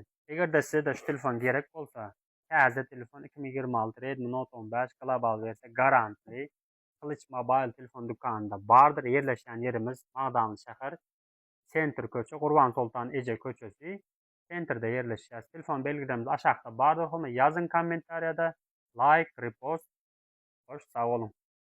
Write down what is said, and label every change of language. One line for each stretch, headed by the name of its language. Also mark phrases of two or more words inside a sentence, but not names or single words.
Turkmen: Egerde sizde şu telefon gerek bolsa, täze telefon 2026 Redmi Note 15 global versiya garantly Kılıç Mobile telefon dükanında bardır. Yerleşen yerimiz Magdamlı şäher, Center köçe, Gurban Sultan Ece köçesi. Center'da yerleşýär. Telefon belgilerimiz aşağıda bardır. Homa yazın kommentariýada like, repost. Hoş, sağ olun.